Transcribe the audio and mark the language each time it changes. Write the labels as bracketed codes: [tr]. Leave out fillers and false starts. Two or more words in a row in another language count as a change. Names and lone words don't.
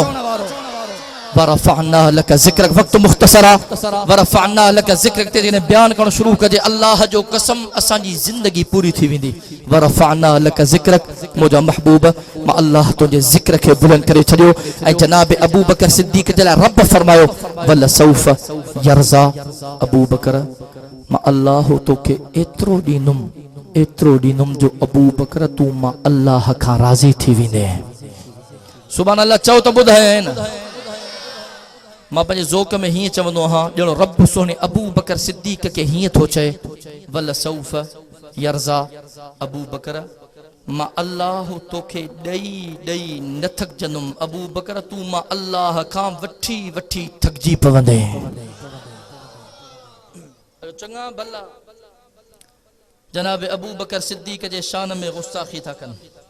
[ar] ورفعنا لك ذكرك. [sd] वक्त मुख्तसरा [ar] वरफ़अना लक ज़िक्रक [sd] ते जने बयान करण शुरू कजे अल्लाह जो कसम असांजी जिंदगी पूरी थी वेंदी। [ar] ورفعنا لك ذكرك. [sd] मुझा महबूब मां अल्लाह तुझे ज़िक्र के बुलंद करे छड़ियो। ऐं जनाब अबू बकर सिद्दीक़ जे लाइ रब फरमायो [ar] वल सौफ यरज़ा। [sd] अबू बकर मां अल्लाह तोखे एतिरो ॾींदुमि जो अबू बकर तू मां अल्लाह खां राज़ी थी वेंदे। [ar] सुभान अल्लाह [sd] चओ त ॿुधाए न। मां पंहिंजे ज़ोक में हीअं चवंदो आहियां ॼणो रब सोने अबू बकर सिद्दीक़ के हीअं थो चए [ar] वल सौफ यरज़ा। [sd] अबू बकर मां अल्लाह तोखे ॾई न थकजंदुमि। अबू बकर तू मां अल्लाह खां वठी थकजी पवंदे। चङा भला जनाब अबू बकर सिद्दीक़ जे शान में गुस्ताखी था कनि।